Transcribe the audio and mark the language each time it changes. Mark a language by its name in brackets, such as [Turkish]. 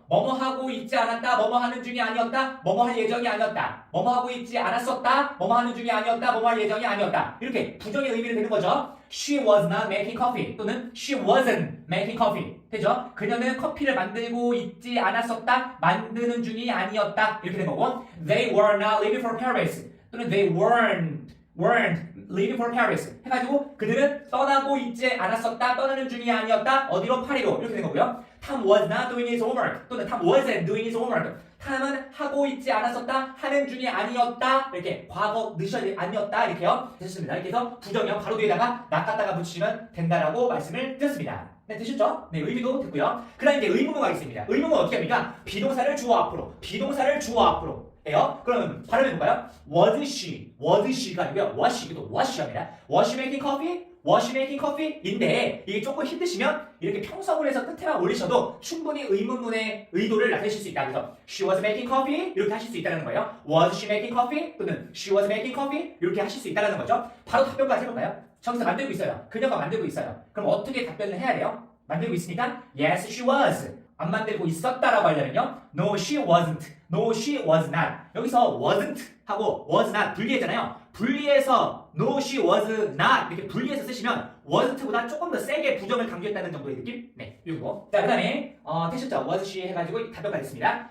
[Korean] 뭐뭐 하고 있지 않았다, 뭐뭐 하는 중이 아니었다, 뭐뭐 할 예정이 아니었다, 뭐뭐 하고 있지 않았었다, 뭐뭐 하는 중이 아니었다, 뭐뭐 할 예정이 아니었다. 이렇게 부정의 의미를 되는 거죠. [English] She was not making coffee [Korean] 또는 [English] she wasn't making coffee. [Korean] 되죠? 그녀는 커피를 만들고 있지 않았었다, 만드는 중이 아니었다. 이렇게 된 거고 [English] They were not leaving for Paris [Korean] 또는 [English] they weren't leaving for Paris [Korean] 해가지고 그들은 떠나고 있지 않았었다, 떠나는 중이 아니었다, 어디로? 파리로. 이렇게 된 거고요. [English] Tom was not doing his homework [Korean] 또는 [English] Tom wasn't doing his homework. [Korean] 탐은 하고 있지 않았었다, 하는 중이 아니었다, 이렇게 과거 늦어야 아니었다 이렇게요. 되셨습니다. 이렇게 해서 부정형 바로 뒤에다가 not 갖다가 붙이시면 된다라고 말씀을 드렸습니다. 네, 되셨죠? 네, 의미도 됐고요. 그 다음에 이제 의문문 가겠습니다. 의문문 어떻게 합니까? 비동사를 주어 앞으로 해요. 그럼 발음해볼까요? was she가 아니고요. [English] was she입니다. was she making coffee? [Korean] 인데 이게 조금 힘드시면 이렇게 평석을 해서 끝에만 올리셔도 충분히 의문문의 의도를 나타내실 수 있다. [English] 그래서 she was making coffee [Korean] 이렇게 하실 수 있다는 거예요. [English] was she making coffee? [Korean] 또는 she was making coffee 이렇게 하실 수 있다는 거죠. 바로 답변까지 해볼까요? 저기서 만들고 있어요. 그녀가 만들고 있어요. 그럼 어떻게 답변을 해야 돼요? 만들고 있으니까 [English] yes she was. [Korean] 안 만들고 있었다라고 하려면요. [English] No she wasn't. No she was not. [Korean] 여기서 wasn't 하고 was not 분리했잖아요. 분리해서 no she was not 이렇게 분리해서 쓰시면 wasn't보다 조금 더 세게 부정을 강조했다는 정도의 느낌? 네, 이거. 자, 그 다음에 되셨죠? was she 해가지고 답변까지 했습니다.